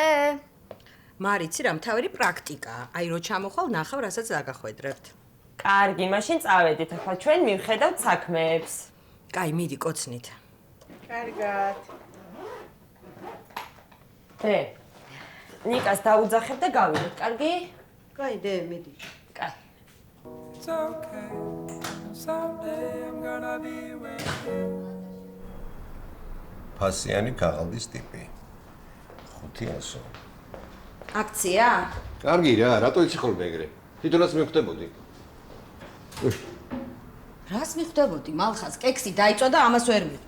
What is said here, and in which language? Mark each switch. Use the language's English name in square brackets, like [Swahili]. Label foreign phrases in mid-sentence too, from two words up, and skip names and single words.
[Georgian] მარიცი რა, მთავარი პრაქტიკაა. აი რო ჩამოხვალ, ნახავ, რასაც დაგახვედრებთ. კარგი, მაშინ წავედით, ახლა ჩვენ მივხედავთ საქმეებს. კაი, მიდი კოცნით. კარგად. ნიკას დაუძახებ და გავიდეთ, კარგი? კაი, დე, მიდი. კაი. [English] It's okay. Someday I'm gonna be with you. [Georgian] ფასიანი ქაღალდის ტიპი. 500. აქცია? კარგი რა, რატო იცი ხოლმე ეგრე? თვითონაც მივხვდებოდი. რას მივხვდებოდი? მალხას კექსი დაიწვა და ამას ვერ მივხვდი.